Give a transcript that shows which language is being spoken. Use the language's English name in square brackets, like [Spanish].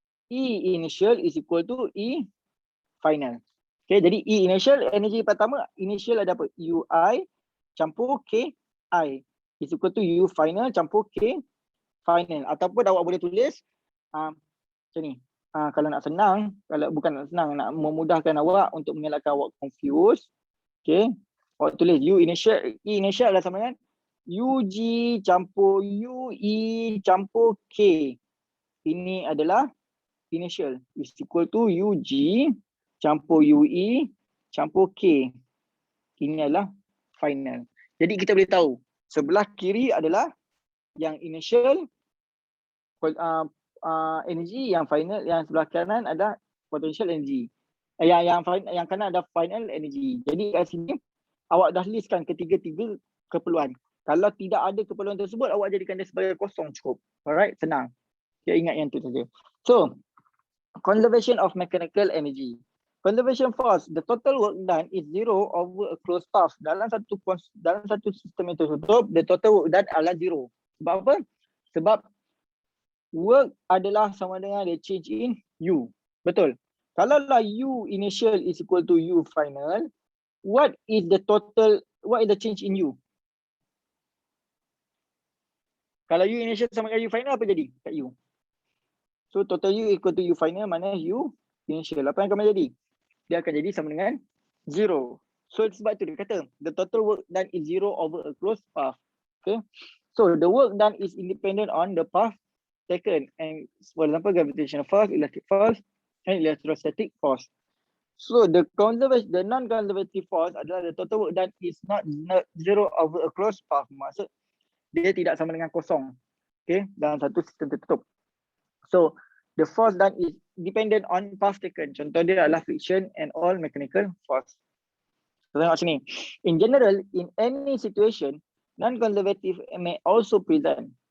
[English] E initial is equal to E final. [Malay] Okay, jadi E initial, energi pertama, initial ada apa? UI campur K I is equal to U final campur K final. Ataupun awak boleh tulis macam ni. Kalau nak senang, kalau bukan nak senang, nak memudahkan awak untuk mengelakkan awak confuse. Okay, awak tulis U initial, E initial adalah sama dengan UG campur UE campur K. Ini adalah initial is equal to UG campur UE campur K. Ini adalah final. Jadi kita boleh tahu sebelah kiri adalah yang initial energy, yang final, yang sebelah kanan ada potential energy. Yang kanan ada final energy. Jadi kat sini awak dah listkan ketiga-tiga keperluan. Kalau tidak ada keperluan tersebut, awak jadikan dia sebagai kosong cukup. Alright, senang. Kita ingat yang tu saja. [English] So, conservation of mechanical energy. Conservation force, the total work done is zero over a closed path. [Malay] Dalam satu sistem yang tertutup, [English] the total work done [Malay] adalah zero. Sebab apa? Sebab work adalah sama dengan [English] the change in U. [Malay] Betul. Kalau lah [English] U initial is equal to U final, what is the change in U? [Malay] Kalau U initial sama dengan U final, apa jadi kat U? So total U equal to U final mana U initial. Apa yang akan jadi? Dia akan jadi sama dengan 0. So sebab tu dia kata [English] the total work done is 0 over a closed path. Okay. So the work done is independent on the path taken. And for example, gravitational force, electric force, and electrostatic force. So the non-conservative force [Malay] adalah [English] the total work done is not 0 over a closed path. [Malay] Maksud dia tidak sama dengan kosong. Okay, dalam satu sistem tertutup. [English] So the force done is dependent on path taken. [Malay] Contoh dia adalah [English] friction and all mechanical force. [Malay] So, tengok sini. [English] In general, in any situation, non-conservative may also present.